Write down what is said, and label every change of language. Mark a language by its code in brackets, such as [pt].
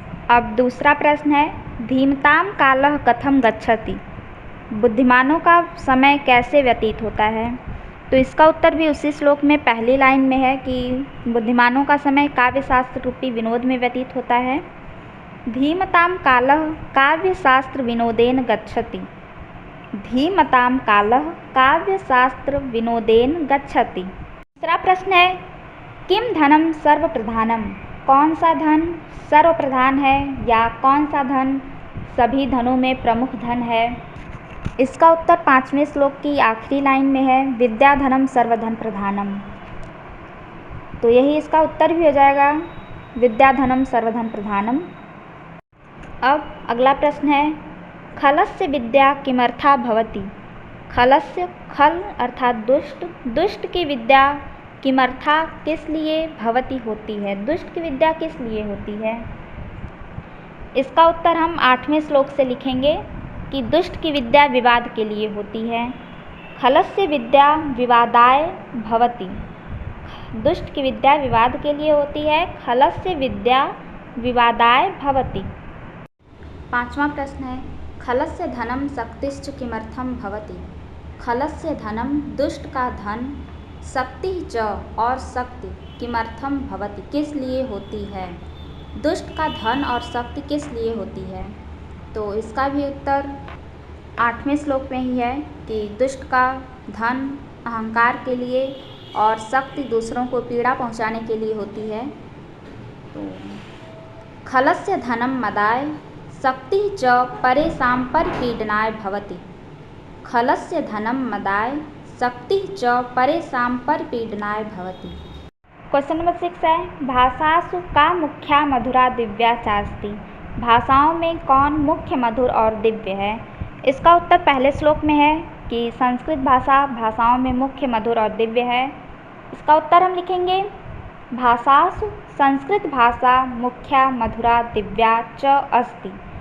[hi] अब दूसरा प्रश्न है, [sa] धीमतां कालः कथम गच्छति। [hi] बुद्धिमानों का समय कैसे व्यतीत होता है। तो इसका उत्तर भी उसी श्लोक में पहली लाइन में है कि बुद्धिमानों का समय काव्यशास्त्र रूपी विनोद में व्यतीत होता है। [sa] धीमतां कालः काव्यशास्त्र विनोदेन गच्छति। धीमतां कालः काव्यशास्त्र विनोदेन गच्छति। [hi] दूसरा प्रश्न है, [sa] किम धनम सर्वप्रधानम। [hi] कौन सा धन सर्वप्रधान है या कौन सा धन सभी धनों में प्रमुख धन है। इसका उत्तर पांचवें श्लोक की आखिरी लाइन में है, [sa] विद्या धनम सर्वधन प्रधानम। [hi] तो यही इसका उत्तर भी हो जाएगा, [sa] विद्या धनम सर्वधन प्रधानम। [hi] अब अगला प्रश्न है, [sa] खलस्य विद्या किमर्था भवति। [hi] खलस्य, खल अर्थात दुष्ट, दुष्ट की विद्या [sa] किमर्था [hi] किस लिए [sa] भवति [hi] होती है। दुष्ट की विद्या किस लिए होती है। इसका उत्तर हम आठवें श्लोक से लिखेंगे कि दुष्ट की विद्या विवाद के लिए होती है। [sa] खलस्य विद्या विवादाय भवति। [hi] दुष्ट की विद्या विवाद के लिए होती है, [sa] खलस्य विद्या विवादाय भवति। [hi] पांचवा प्रश्न है, [sa] खलस्य धनम शक्तिश्च किमर्थम भवति। खलस्य धनम [hi] दुष्ट का धन, शक्ति च और शक्ति [sa] किमर्थम भवति [hi] किस लिए होती है। दुष्ट का धन और शक्ति किस लिए होती है। तो इसका भी उत्तर आठवें श्लोक में ही है कि दुष्ट का धन अहंकार के लिए और शक्ति दूसरों को पीड़ा पहुंचाने के लिए होती है। [sa] तो खलस्य धनम मदाय शक्ति च परेषां परिपीडनाय भवति। खलस्य धनम मदाय शक्ति च परेषां परिपीडनाय भवति। [hi] क्वेश्चन नंबर 6 है, [sa] भाषासु का मुख्या मधुरा दिव्या चास्ति। [hi] भाषाओं में कौन मुख्य मधुर और दिव्य है। इसका उत्तर पहले श्लोक में है कि संस्कृत भाषा भाषाओं में मुख्य मधुर और दिव्य है। इसका उत्तर हम लिखेंगे, [sa] भाषासु संस्कृत भाषा मुख्या मधुरा दिव्या च अस्ति।